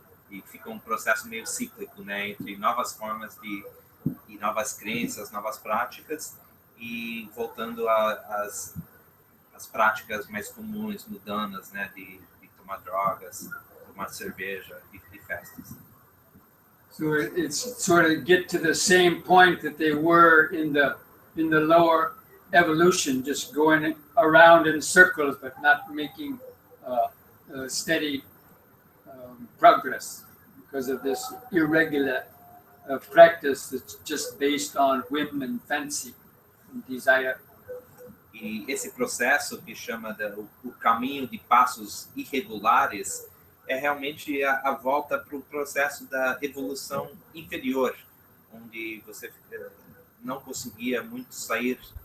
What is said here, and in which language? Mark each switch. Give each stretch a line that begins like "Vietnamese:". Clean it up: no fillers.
Portuguese: e fica um processo meio cíclico, né, entre novas formas e novas crenças, novas práticas, e voltando às práticas mais comuns, mundanas, né, de tomar drogas, tomar cerveja e festas.
English: So it's sort of get to the same point that they were in the lower evolution, just going around in circles, but not making steady progress because of this irregular practice that's just based on whim and fancy and desire.
Portuguese: E esse processo que chama o caminho de passos irregulares é realmente a volta para o processo da evolução inferior, onde você não conseguia muito sair